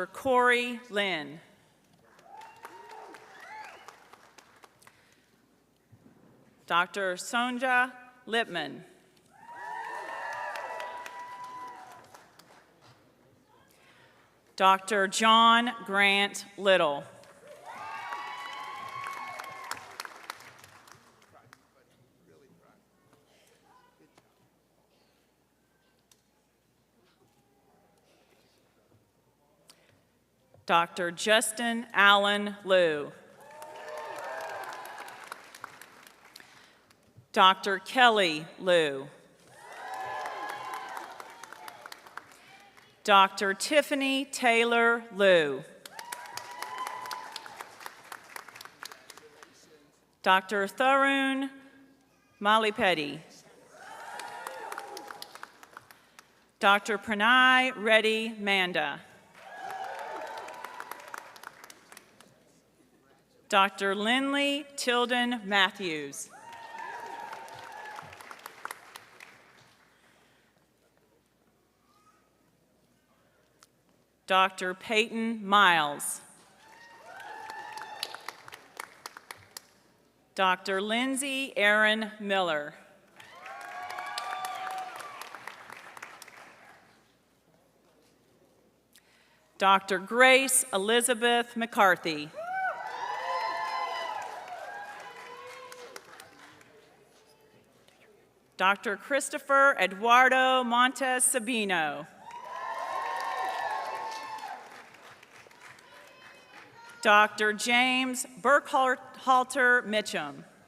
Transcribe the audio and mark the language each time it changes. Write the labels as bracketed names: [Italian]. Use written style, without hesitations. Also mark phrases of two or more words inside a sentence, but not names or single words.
[English] Corey Lynn. Dr. Sonja Lipman. Dr. John Grant Little. Dr. Justin Allen Liu. Dr. Kelly Liu. Dr. Tiffany Taylor Liu. Dr. Tharun Malipeti. Dr. Pranay Reddy Manda. Dr. Lindley Tilden Matthews. Dr. Peyton Miles. Dr. Lindsay Aaron Miller. Dr. Grace Elizabeth McCarthy. Dr. Christopher Eduardo Montes Sabino. Dr. James Burkhalter Mitchum.